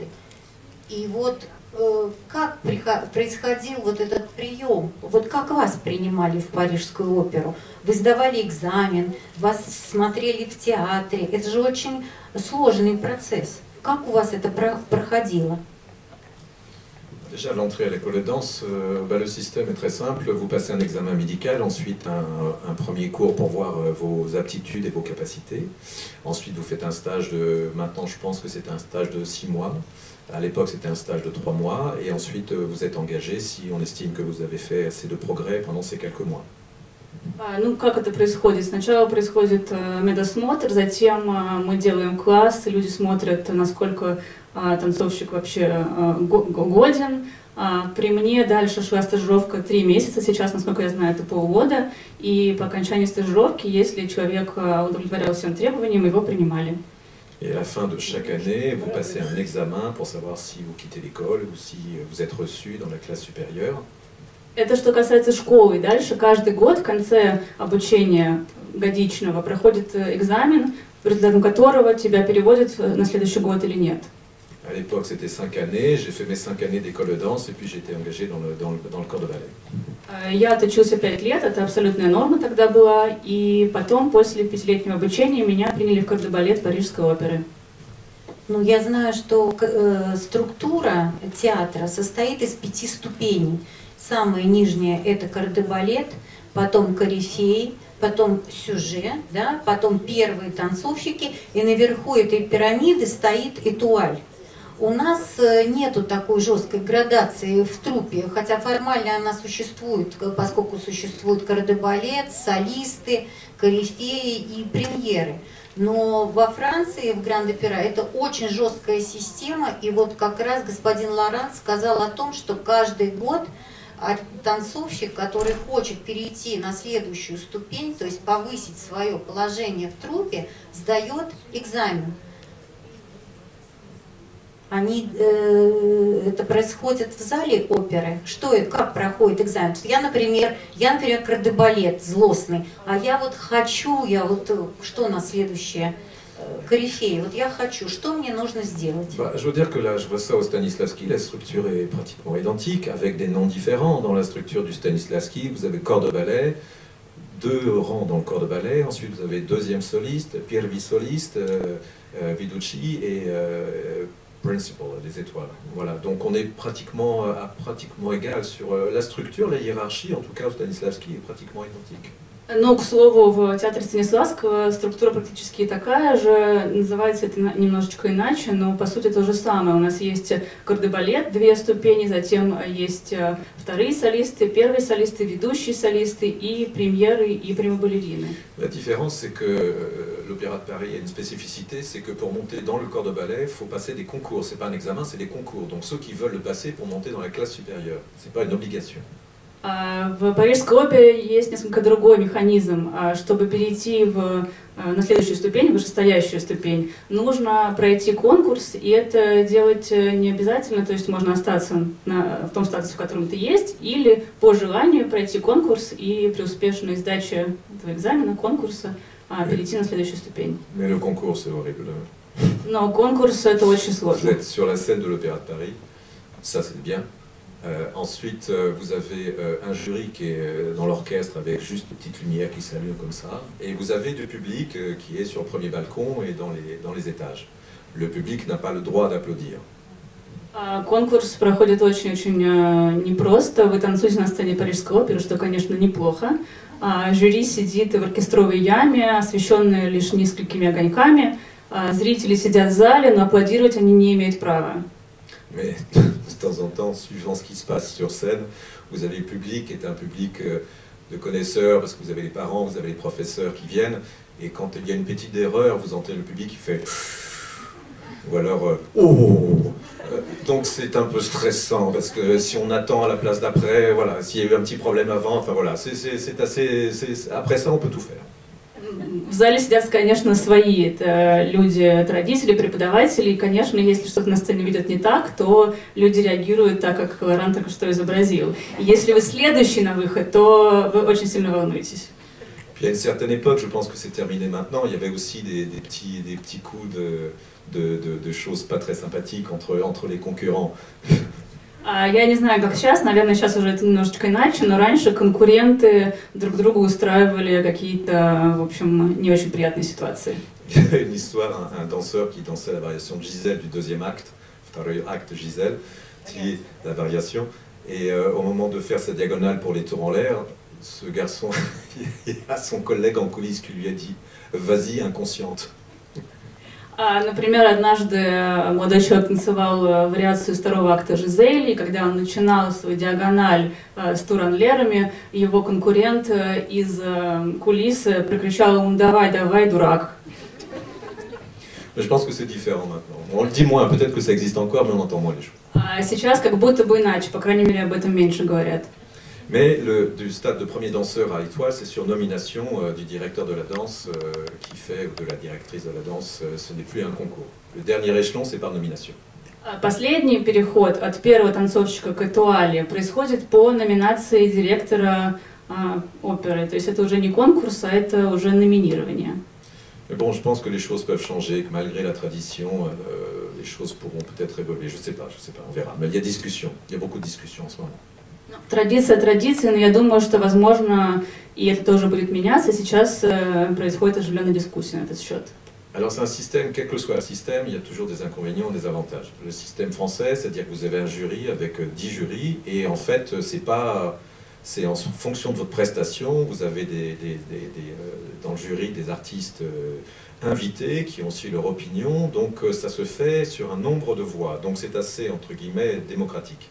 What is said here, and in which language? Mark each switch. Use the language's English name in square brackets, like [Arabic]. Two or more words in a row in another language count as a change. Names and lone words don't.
[Russian] И вот как происходил вот этот прием, вот как вас принимали в Парижскую оперу? Вы сдавали экзамен, вас смотрели в театре, это же очень сложный процесс. Как у вас это проходило? [French] Déjà, l'entrée à l'école de danse, le système est très simple. Vous passez un examen médical, ensuite un premier cours pour voir vos aptitudes et vos capacités. Ensuite, vous faites un stage de... Maintenant, je pense que c'est un stage de 6 mois. À l'époque, c'était un stage de 3 mois. Et ensuite, vous êtes engagé si on estime que vous avez fait assez de progrès pendant ces quelques mois. [Russian] Ну, как это происходит? Сначала происходит медосмотр, затем мы делаем класс, и люди смотрят, насколько танцовщик вообще годен. При мне дальше шла стажировка 3 месяца, сейчас, насколько я знаю, это полгода. И по окончании стажировки, если человек удовлетворял всем требованиям, его принимали. [French] Et à la fin de chaque année, vous passez un examen pour savoir si vous quittez l'école ou si vous êtes reçu dans la classe supérieure. [Russian] Это что касается школы. Дальше каждый год в конце обучения годичного проходит экзамен, по результатам которого тебя переводят на следующий год или нет. [French] À l'époque, c'était 5 années. J'ai fait mes 5 années d'école de danse et puis j'ai été engagé dans le corps de ballet. [Russian] Я отучился 5 лет, это абсолютная норма тогда была, и потом, после 5-летнего обучения, меня приняли в [French] corps de ballet [Russian] Парижской оперы. Ну, я знаю, что структура театра состоит из 5 ступеней. Самая нижняя – это [French] corps de ballet, [Russian] потом корифей, потом сюжет, да, потом первые танцовщики, и наверху этой пирамиды стоит этуаль. У нас нету такой жесткой градации в труппе, хотя формально она существует, поскольку существует [French] corps de ballet, [Russian] солисты, корифеи и премьеры. Но во Франции, в Гранд-Опера, это очень жесткая система, и вот как раз господин Лоран сказал о том, что каждый год танцовщик, который хочет перейти на следующую ступень, то есть повысить свое положение в труппе, сдает экзамен. Это происходит в зале оперы? Что это, как проходит экзамен? Я, например, [French] corps de ballet [Russian] злостный, а я вот хочу, что на следующее? Корифей, вот я хочу, что мне нужно сделать? [French] Je veux dire que là, je vois ça au Stanislavski, la structure est pratiquement identique, avec des noms différents. Dans la structure du Stanislavski, vous avez corps de ballet, 2 rangs dans le corps de ballet, ensuite vous avez deuxième soliste, pierwszy soliste, Viducci et principal, les étoiles. Voilà, donc on est pratiquement égal sur la structure, la hiérarchie, en tout cas au Stanislavski, est pratiquement identique. [Russian] Но, к слову, в театре Станиславского структура практически такая же, называется это немножечко иначе, но по сути то же самое. У нас есть [French] corps de ballet, [Russian] 2 ступени, затем есть вторые солисты, первые солисты, ведущие солисты и премьеры и примо-балерины. [French] La différence, c'est que l'Opéra de Paris a une spécificité, c'est que pour monter dans le corps de ballet, il faut passer des concours. C'est pas un examen, c'est des concours. Donc ceux qui veulent le passer pour monter dans la classe supérieure, c'est pas une obligation. [Russian] В Парижской опере есть несколько другой механизм. Чтобы перейти на следующую ступень, вышестоящую ступень, нужно пройти конкурс, и это делать не обязательно, то есть можно остаться в том статусе, в котором ты есть, или по желанию пройти конкурс и при успешной сдаче этого экзамена, конкурса, перейти на следующую ступень. [French] Mais le concours, c'est horrible. [Russian] Но конкурс это очень сложно. [French] Vous êtes sur la scène de l'Opéra de Paris, ça c'est bien. Ensuite, vous avez un jury qui est dans l'orchestre avec juste une petite lumière qui s'allume comme ça. Et vous avez du public qui est sur le premier balcon et dans les étages. Le public n'a pas le droit d'applaudir. [Russian] Конкурс проходит очень-очень непросто. Вы танцуете на сцене Парижской оперы, что, конечно, неплохо. Жюри сидит в оркестровой яме, освещенной лишь несколькими огоньками. Зрители сидят в зале, но аплодировать они не имеют права. [French] Mais de temps en temps, suivant ce qui se passe sur scène, vous avez le public qui est un public de connaisseurs, parce que vous avez les parents, vous avez les professeurs qui viennent, et quand il y a une petite erreur, vous entendez le public qui fait... ou alors oh. Donc c'est un peu stressant parce que si on attend à la place d'après, voilà, s'il y a eu un petit problème avant, enfin voilà, c'est assez, après ça on peut tout faire. [Russian] В зале сидят, конечно, свои, это люди, это родители, преподаватели, и, конечно, если что-то на сцене видят не так, то люди реагируют так, как Лоран только что изобразил. И если вы следующий на выход, то вы очень сильно волнуетесь. [French] Puis à une certaine époque, je pense que c'est terminé maintenant, il y avait aussi des petits coups de choses pas très sympathiques entre les concurrents. [Russian] Я не знаю, как сейчас, наверное, сейчас уже это немножечко иначе, но раньше конкуренты друг другу устраивали какие-то, в общем, не очень приятные ситуации. [French] Il y a une histoire, un danseur qui dansait la variation de Gisèle du deuxième acte, [Russian] второй акт [French] Gisèle, qui est la variation, et au moment de faire sa diagonale pour les tours en l'air, ce garçon, il y a son collègue en coulisses qui lui a dit « Vas-y, inconsciente ». [Russian] Например, однажды молодой человек танцевал вариацию второго акта Жизели, и когда он начинал свою диагональ с тур-ан-лерами, его конкурент из кулисы прокричал ему «Давай, давай, дурак». [French] Je pense que c'est différent maintenant. On le dit moins, peut-être que ça existe encore, mais on entend moins les choses. [Russian] Сейчас как будто бы иначе, по крайней мере, об этом меньше говорят. [French] Mais du stade de premier danseur à étoile, c'est sur nomination du directeur de la danse qui fait, ou de la directrice de la danse, ce n'est plus un concours. Le dernier échelon, c'est par nomination. [Russian] Последний переход от первого танцовщика к этуале происходит по номинации директора оперы. То есть это уже не конкурс, а это уже номинирование. [French] Mais bon, je pense que les choses peuvent changer, que malgré la tradition, les choses pourront peut-être évoluer. Je sais pas, on verra. Mais il y a discussion, il y a beaucoup de discussions en ce moment. [Russian] Традиция традиции, но я думаю, что, возможно, и это тоже будет меняться. Сейчас происходит оживленная дискуссия на этот счет. [French] Alors c'est un système, quel que soit le système, il y a toujours des inconvénients et des avantages. Le système français, c'est-à-dire que vous avez un jury avec 10 jurys, et en fait, c'est en fonction de votre prestation, vous avez dans le jury des artistes invités qui ont aussi leur opinion, donc ça se fait sur un nombre de voix, donc c'est assez, entre guillemets, démocratique.